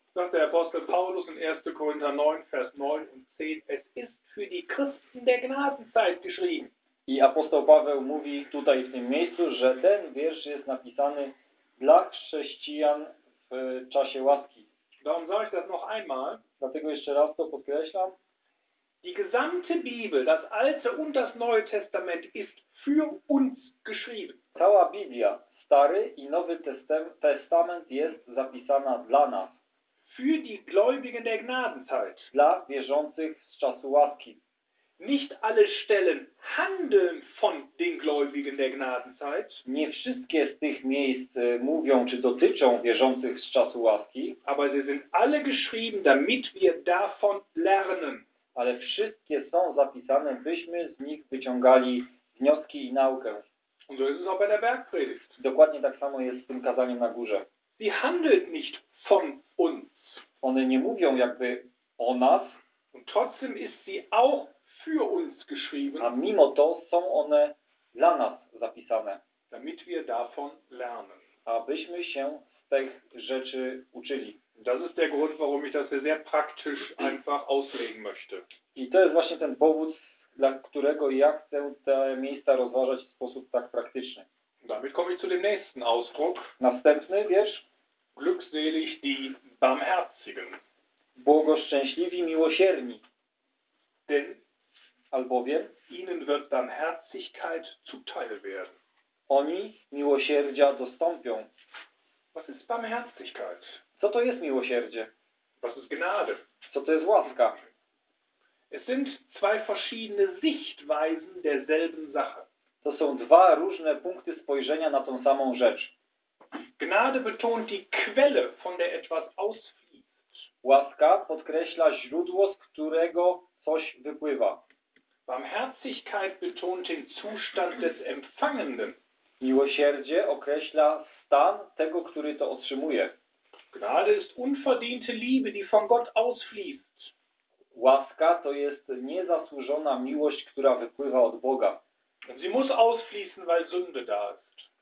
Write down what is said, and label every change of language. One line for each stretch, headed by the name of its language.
German: Sagt der Apostel Paulus in 1. Korinther 9, Vers 9 und 10, es ist für die Christen der Gnadenzeit geschrieben.
Polish: I apostoł Paweł mówi tutaj w tym miejscu, że ten wiersz jest napisany dla chrześcijan w czasie łaski.
German: Darum sage ich das noch einmal.
Polish: Dlatego jeszcze raz to podkreślam.
German: Die gesamte Bibel, das Alte und das Neue Testament, ist für uns geschrieben.
Polish: Cała Biblia, Stary i Nowy Testament jest zapisana dla nas.
German: Für die Gläubigen der Gnadenzeit.
Polish: Dla wierzących z czasu łaski.
German: Nicht alle Stellen handeln von den Gläubigen der Gnadenzeit.
Polish: Nie wszystkie z tych miejsc mówią czy dotyczą wierzących z czasu łaski.
German: Aber sie sind alle geschrieben, damit wir davon lernen.
Polish: Ale wszystkie są zapisane, byśmy z nich wyciągali wnioski i naukę.
German: Und so ist es auch bei der Bergpredigt.
Polish: Dokładnie tak samo jest z tym kazaniem na górze.
German: Sie handelt nicht von uns.
Polish: One nie mówią jakby o nas.
German: Und trotzdem ist sie auch für uns geschrieben.
Polish: A mimo to są one dla nas zapisane.
German: Damit wir davon lernen.
Polish: Abyśmy się z tych rzeczy uczyli.
German: Das ist der Grund, warum ich das hier sehr praktisch einfach auslegen möchte.
Polish: I to jest właśnie ten powód, dla którego ja chcę te miejsca rozważać w sposób tak praktyczny.
German: Damit komme ich zu dem nächsten Ausdruck.
Polish: Następny wiersz.
German: Glückselig die Barmherzigen.
Polish: Błogoszczęśliwi miłosierni.
German: Denn
Polish: albowiem
German: ihnen wird Barmherzigkeit zuteil werden.
Polish: Oni miłosierdzia dostąpią.
German: Was ist Barmherzigkeit?
Polish: Co to jest miłosierdzie?
German: Was ist Gnade?
Polish: Co to jest łaska?
German: Es sind zwei verschiedene Sichtweisen derselben Sache.
Polish: To są dwa różne punkty spojrzenia na tą samą rzecz.
German: Gnade betont die Quelle, von der etwas ausfließt.
Polish: Łaska podkreśla źródło, z którego coś wypływa.
German: Barmherzigkeit betont den Zustand des Empfangenden.
Polish: Miłosierdzie określa stan tego, który to otrzymuje.
German: Gnade ist unverdiente Liebe, die von Gott ausfließt.
Polish: Łaska to jest niezasłużona miłość, która wypływa od Boga.
German: Sie muss ausfließen, weil Sünde da ist.